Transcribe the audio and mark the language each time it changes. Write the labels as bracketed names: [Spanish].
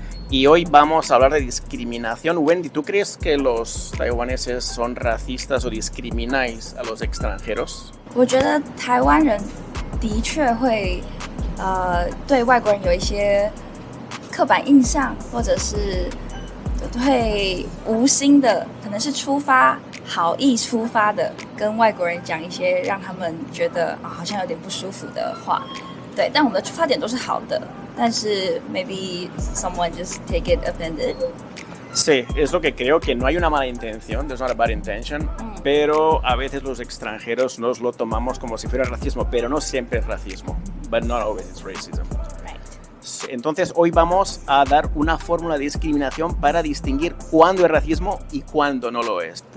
[Spanish] Y hoy vamos a hablar de discriminación. Wendy, ¿tú crees que los taiwaneses son racistas o discrimináis a los extranjeros? [Chinese] 我觉得台湾人的确会对外国人有一些刻板印象，或者是会无心的，可能是好意出发的，跟外国人讲一些让他们觉得好像有点不舒服的话。对，但我们的出发点都是好的，但是 [English] maybe someone just take it offended. [Spanish] Sí, es lo que creo, que no hay una mala intención, [English] there's not a bad intention, [Spanish] pero a veces los extranjeros nos lo tomamos como si fuera racismo, pero no siempre es racismo, [English] but not always it's racism. Right. [Spanish] Entonces hoy vamos a dar una fórmula de discriminación para distinguir cuándo es racismo y cuándo no lo es.